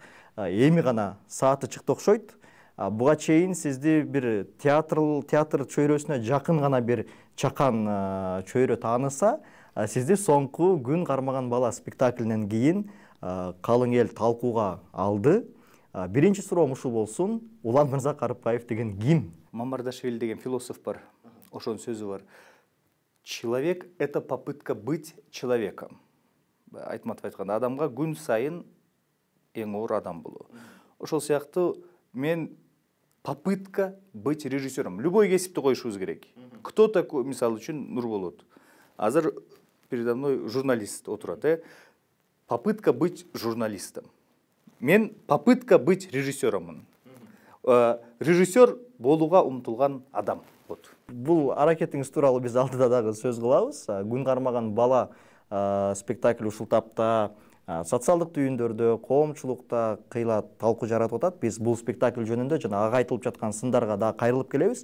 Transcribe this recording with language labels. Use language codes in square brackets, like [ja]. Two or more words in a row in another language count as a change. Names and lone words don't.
[ky] Эми гана сааты чыкты окшойт. Буга чейин сизди бир театр чөйрөсүнө жакын гана бир чакан чөйрө тааныса, сизди соңку күн кармаган бала спектаклинен кийин калың эл талкууга алды. Биринчи суроом ушул болсун. Уланмырза Карыпбаев деген ким? Мамардашвили деген философ бар. Ошонун сөзү бар. [ru] Человек — это попытка быть человеком. [ky] Айтматов айткан, адамга күн сайын эң оор адам болуу. Ошол сыяктуу мен [ru] попытка быть режиссером. [ky] Любой кесипти коюшубуз керек. [ru] Кто такой, [ky] мисалы үчүн, Нурболот. Азыр [ru] передо мной [ky] журналист отурат. [ru] Попытка быть журналистом. Мен попытка быть режиссером. [ky] Режиссер болууга умтулган адам. Бул аракетиңиз тууралуу биз алдыда дагы сөз кылабыз. Күн кармаган бала спектакль ушул тапта социалдык түйүндөрдө, коомчулукта кыйла талкуу жаратып атат. Биз бул спектакль жөнүндө жана ага айтылып жаткан сындарга да кайрылып келебиз.